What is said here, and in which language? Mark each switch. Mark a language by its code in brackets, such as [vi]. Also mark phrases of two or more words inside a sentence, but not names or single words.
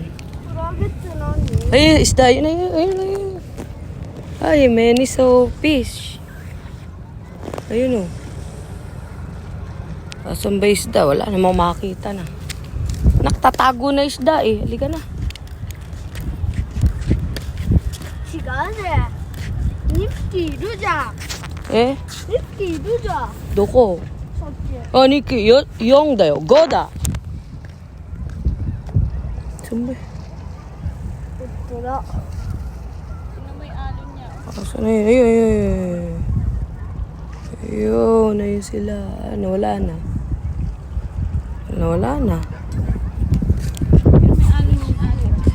[ja] クラゲと何? [tl] Ay, isda, yun. Ay, [en] many so fish. [tl] Ayun, oh. Asan ba isda? Wala namang makita na. Nakatatago na isda, eh. Halika na. [ja] 違うね。2匹いるじゃん。 Eh, 2匹いるじゃん。どこ? さっき。 Ah, Nikki, 4だよ。5 だ。 [tl] Saan ba? [ja] 本当だ。 [tl] Tingnan mo yung alon niya. Asan na yun? Ayun. Ayun, ayun sila. Nawala na. Nawala na. May alon yung alon.